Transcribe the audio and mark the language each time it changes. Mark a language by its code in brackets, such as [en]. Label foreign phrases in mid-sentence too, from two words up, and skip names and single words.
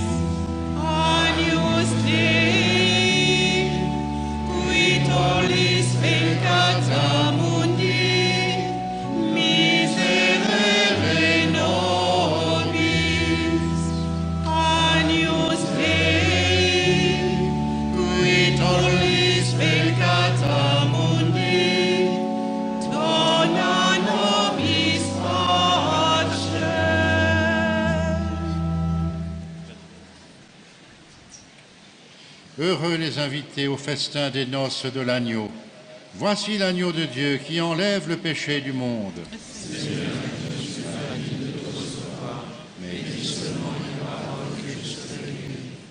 [la] Agnus Dei, qui tollis peccata mundi, miserere nobis. Agnus Dei, qui tollis peccata mundi, dona nobis pace. [fr] Heureux les invités au festin des noces de l'agneau. Voici l'agneau de Dieu qui enlève le péché du monde. Mais dis seulement une parole que je serai guéri.